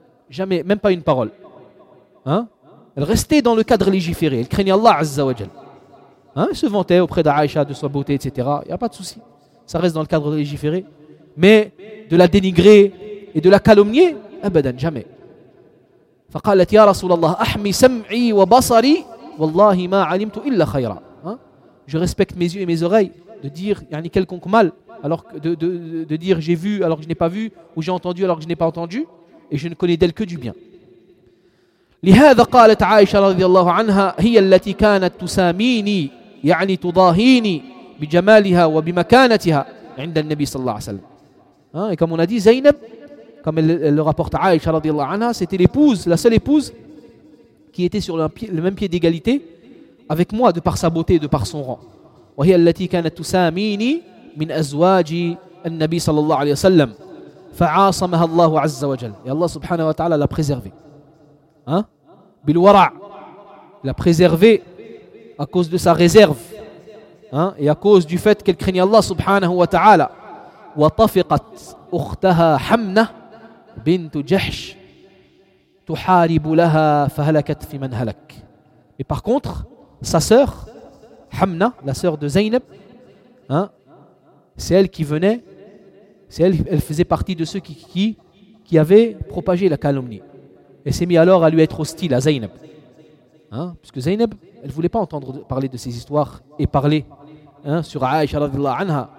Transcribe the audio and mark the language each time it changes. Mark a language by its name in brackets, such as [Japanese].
[French] Jamais, même pas une parole. Hein? Elle restait dans le cadre légiféré, elle craignait Allah azza wa jal. Hein, elle se vantait auprès d'Aïcha de sa beauté, etc. Il n'y a pas de souci. Ça reste dans le cadre légiféré. Mais de la dénigrer et de la calomnier, abadan, jamais. [Arabic] فقالت يا رسول الله احمي سمعي وبصري والله ما علمت الا خيرا. [French] Je respecte mes yeux et mes oreilles de dire يعني quelconque mal, alors que de dire j'ai vu alors que je n'ai pas vu, ou j'ai entendu alors que je n'ai pas entendu, et je ne connais d'elle que du bien. [Arabic] لهذا قالت عائشة رضي الله عنها هي التي كانت تساميني يعني تضاهيني بجمالها وبمكانتها عند النبي صلى الله عليه وسلم. [French] Et comme on a dit, Zainab, comme elle le rapporte à Aïcha radiallahu anha, c'était l'épouse, la seule épouse qui était sur le même pied d'égalité avec moi de par sa beauté et de par son rang. [Arabic] وهي التي كانت تساميني من أزواج النبي صلى الله عليه وسلم فعاصمها الله عز وجل. [French] Et Allah subhanahu wa ta'ala l'a préservée. Hein? Bilwara, l'a préservée à cause de sa réserve, hein? Et à cause du fait qu'elle craignait Allah subhanahu wa ta'ala. [Arabic] وطفقت أختها حمنة بنت جحش تحارب لها فهلكت في من هلك. [French] Et par contre, sa sœur Hamna, la sœur de Zainab, hein, c'est elle qui venait, c'est elle, elle faisait partie de ceux qui avaient propagé la calomnie. Elle s'est mise alors à lui être hostile à Zainab, hein, puisque Zainab, elle voulait pas entendre parler de ces histoires et parler, hein, sur Aïcha radhiyallahu anha.